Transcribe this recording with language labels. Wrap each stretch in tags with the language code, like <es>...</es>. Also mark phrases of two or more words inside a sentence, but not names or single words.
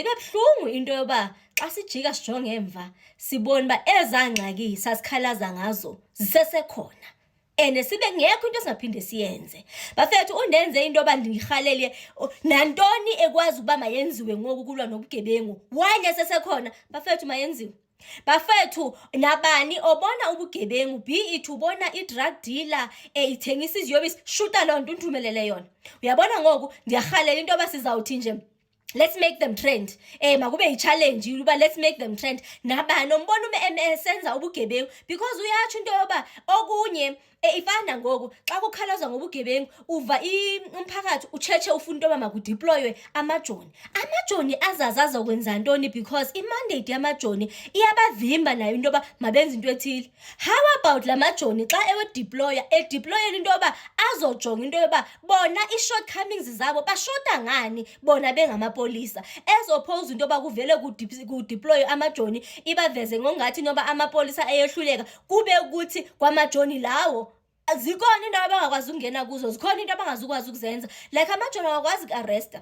<xh>Ibe buhlungu into yoba xa sijika sijonge emva sibona uba ezangxaki sasikhalaza ngazo zisesekhona and sibe ngekho into singaphinde siyenze. Bafethu undenze into yoba ndirhalele nantoni ekwazi ukuba mayenziwe ngoku kulwa nobugebengu wanye sesekhona. Bafethu mayenziwe. Bafethu nabani obona ubugebengu,</xh> <en>be it</en> <xh>ubona i-</xh> <en>drug dealer</en> <xh>ithengisa iziyobisi, shuta loo nto unthumelele yona. Uyabona ngoku ndiyarhalela into yoba sizawuthi nje</xh> <en>let's make them trend.</en> <xh>Makube yi-challenge uba</xh> <en>let's make them trend.</en> <xh>Nabani ombona esenza ubugebengu because uyatsho into yoba okunye ifana ngoku xa kukhalazwa ngobugebengu uva umphakathi utshetshe ufuna into yoba makudeploywe amajoni azazaza kwenza ntoni because imandate yamajoni iyabavimba nayo into yoba mabenza into ethile.</xh> <en>How about</en> <xh>la majoni xa edeployela into yoba azojonga into yoba bona i-shortcomings zabo bashota ngani bona bengamapolisa,</xh> <en>as opposed</en> <xh>into yoba kuvele kudeploywe amajoni ibaveze ngongathi noba amapolisa eyehluleka kube ukuthi kwamajoni lawo zikhona into abangakwazi ukungena kuzo, zikhona into abangazukwazi ukuzenza, like amajoni awakwazi uku-arresta.</xh>